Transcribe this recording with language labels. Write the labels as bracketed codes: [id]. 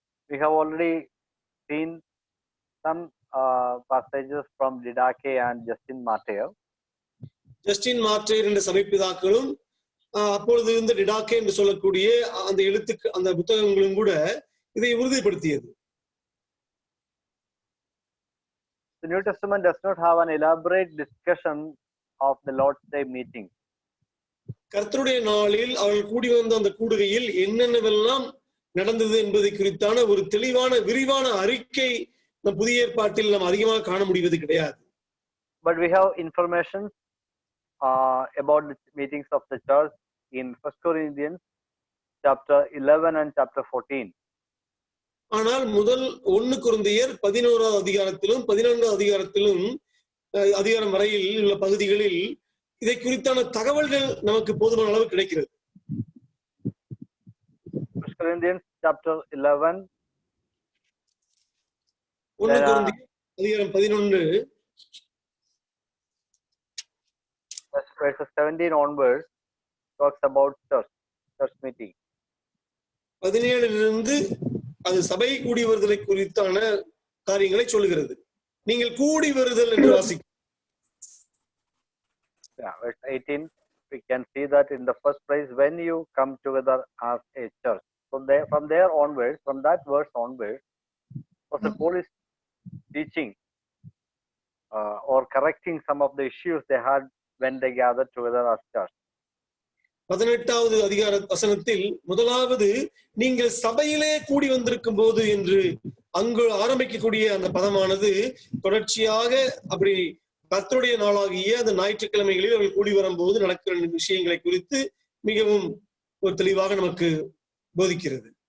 [en] We have already seen some passages from Didache and Justin Martyr. [ta] Justin மார்டைர் என்ற சபை பிதாக்களும் அப்பொழுது இருந்த டிடாக்கே என்று சொல்லக்கூடிய அந்த புத்தகங்களும் கூட இதை உறுதிப்படுத்தியது. [en] The New Testament does not have an elaborate discussion of the Lord's Day meeting. [ta] கர்த்தருடைய நாளில் அவர்கள் கூடி வந்த அந்த கூடுகையில் என்னென்னவெல்லாம் நடந்தது என்பதை குறித்தான ஒரு தெளிவான விரிவான அறிக்கை நம் புதிய ஏற்பாட்டில் நாம் அதிகமாக காண முடிவது கிடையாது. [en] But we have information about the meetings of the church in 1 Corinthians chapter 11 and chapter 14. [ta] ஆனால் முதல் 1 கொரிந்தியர் 11வது அதிகாரத்திலும் 14வது அதிகாரத்திலும் அதிகாரம் வரையில் உள்ள பகுதிகளில் இதை குறித்தான தகவல்கள் நமக்கு போதுமான அளவு கிடைக்கிறது. [en] 1 Corinthians chapter 11 [ta] 1 கொரிந்தியர் அதிகாரம் 11 [en] verses 17 onwards talks about church meeting. [ta] 17 அது சபை கூடி வருதலை குறித்தான காரியங்களை சொல்லுகிறது. நீங்கள் கூடி வருதல் என்று வாசிக்க. [en] Verse 18 we can see that in the first place when you come together as a church. So from there onwards, from that verse onwards, Apostle Paul is teaching or correcting some of the issues they had when they gathered together as church. [ta] 18வது அதிகார வசனத்தில் முதலாவது நீங்கள் சபையிலே கூடி வந்திருக்கும் போது என்று அங்கு ஆரம்பிக்கக்கூடிய அந்த பதமானது தொடர்ச்சியாக அப்படி கர்த்தருடைய நாளாகிய அந்த ஞாயிற்றுக்கிழமைகளில் அவர்கள் கூடி வரும்போது நடக்கிற விஷயங்களை குறித்து மிகவும் ஒரு தெளிவாக நமக்கு போதிக்கிறது.